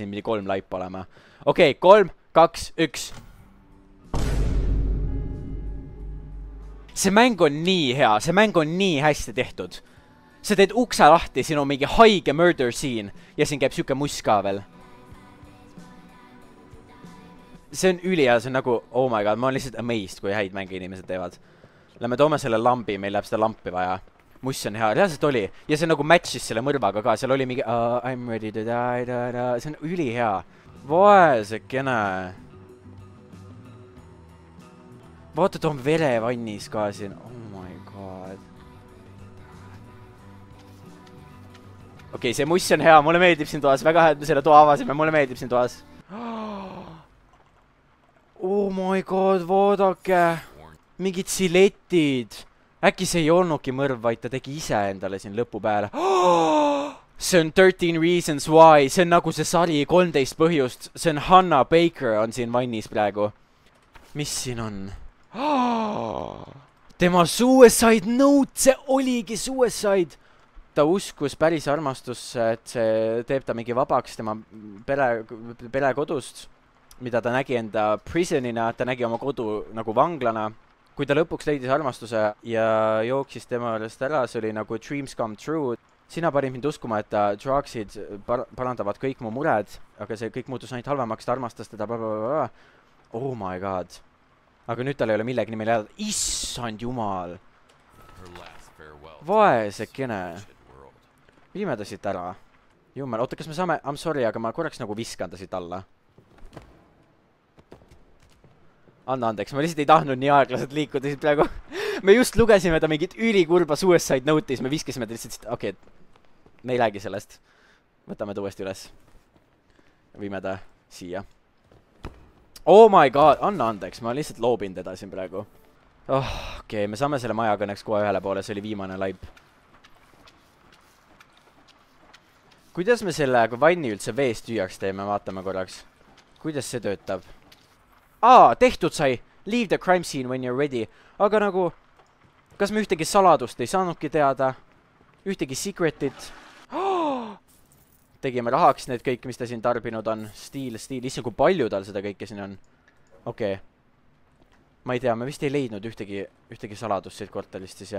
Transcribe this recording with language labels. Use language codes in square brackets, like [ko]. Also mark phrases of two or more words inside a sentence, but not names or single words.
[et] Siin pidi 3 laip olema. Okei, 3, 2, 1. see mäng on nii hea, see mäng on nii hästi tehtud. Sa teed ukse lahti, siin on mingi haige [en] murder scene [et] ja siin käib siuke muss ka veel. See on ülihea, see on nagu, [en] oh my god, [et] ma olen lihtsalt amazed, kui häid mänge inimesed teevad. Lähme toome selle lambi, meil läheb seda lampi vaja. Muss on hea, reaalselt oli. Ja see nagu matchis selle mõrvaga ka, seal oli mingi [en] I'm ready to die, [et] see on ülihea. Vaesekene. Vaata, ta on verevannis ka siin, [en] oh my god. [et] Okei, see muss on hea, mulle meeldib siin toas, väga hea, et me selle toa avasime, mulle meeldib siin toas. [en] Oh my god, [et] vaadake. Mingid siletid. Äkki see ei olnudki mõrv, vaid ta tegi ise endale siin lõpu peale. See on 13 Reasons Why, see on nagu see sari 13 põhjust. See on Hannah Baker on siin vannis praegu. Mis siin on? Tema [en] suicide note, [et] see oligi suicide. Ta uskus päris armastusse, et see teeb ta mingi vabaks tema pere kodust, mida ta nägi enda prisonina, ta nägi oma kodu nagu vanglana. Kui ta lõpuks leidis armastuse ja jooksis tema üles ära, see oli nagu [en] dreams come true. [et] Sina panid mind uskuma, et drugsid parandavad kõik mu mured, aga see kõik muutus ainult halvemaks, ta armastas teda blablabla. [en] Oh my god. [et] Aga nüüd tal ei ole millegi nimel jääda. Issand jumal. Vaesekene. Viime ta siit ära. Jummel, oota, kas me saame... [en] I'm sorry, [et] aga ma korraks nagu viskan ta siit alla. Anna andeks, ma lihtsalt ei tahtnud nii aeglaselt liikuda siit praegu. Me just lugesime ta mingit ülikurba [en] suicide note'is, [et] me viskasime ta lihtsalt siit... Okei, me ei räägi sellest. Võtame ta uuesti üles. Viime ta siia. [en] Oh my god, [et] anna andeks, ma lihtsalt loobin teda siin praegu. Okei, me saame selle maja kõneks kohe ühele poole, see oli viimane laip. Kuidas me selle vanni üldse veest tüüaks teeme, vaatame korraks. Kuidas see töötab? Tehtud sai! [en] Leave the crime scene when you're ready. [et] Aga nagu, kas me ühtegi saladust ei saanudki teada? Ühtegi secretit? Tegime rahaks need kõik, mis ta siin tarbinud on. Stiil, issand, kui palju tal seda kõike siin on. Okei. Ma ei tea, me vist ei leidnud ühtegi saladust siit korterist siis, jah.